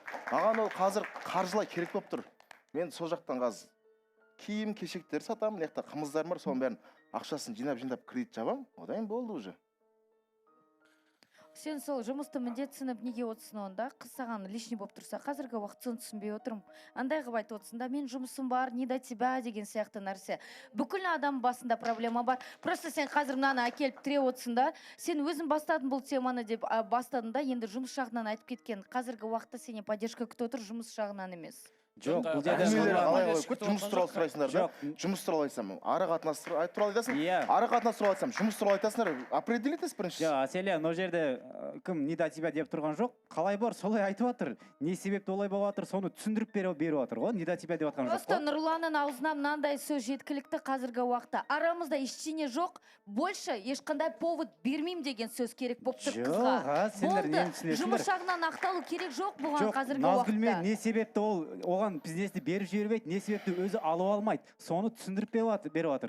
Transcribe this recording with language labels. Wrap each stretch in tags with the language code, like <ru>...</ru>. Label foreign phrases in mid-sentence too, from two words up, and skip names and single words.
<kk>Маған ол қазір қаржылай керек болып тұр. Мен сол жақтан қазір киім, кешектер сатамын, мына қымыздарым бар, соның бәрін ақшасын жинап кредит жабам. Одан болды уже. Сен сол жұмысты міндетсініп неге отырсың онда? Қыз саған лишний болып тұрса, қазіргі уақыт соны түсінбей отырмын. Андай қылып айтып отырсың да, мен жұмысым бар,</kk> <ru>не до тебя</ru> <kk>деген сияқты нәрсе. Бүкіл адам басында проблема бар. Просто сен қазір мынаны әкеліп тіре отырсың да, сен өзің бастадың бұл теманы деп бастадың да, енді жұмыс жағынан айтып кеткен. Қазіргі уақытта сене поддержка күтіп отыр, жұмыс жағынан емес. Жоқ, бұл жерде жұмыс туралы сұрайсыңдар да. Жұмыс туралы айтсам, ара қатынас туралы айтасың. Ара қатынас туралы айтсам, жұмыс туралы айтасыңдар. Определитесь бірінші. Жоқ, Аселия, мына жерде кім</kk> <ru>не до тебя</ru> <kk>деп тұрған жоқ. Қалай бар, солай айтып жатыр. Не себепті олай болып жатыр, соны түсіндіріп беріп жатыр ғой.</kk> <ru>Не до тебя</ru> <kk>деп жатқан жоқ. Просто Нұрланның аузынан мынандай сөз жеткілікті қазіргі уақытта. Арамызда ештеңе жоқ, больше ешқандай повод бермеймін деген сөз керек болып тұр қызға. Болды, жұмыс жағынан ақталу керек жоқ бұған қазіргі уақытта. Назгүлмен не себепті оған бизнесті беріп жібермейді, не себепті өзі алып алмайды, соны түсіндіріп беріп жатыр.</kk>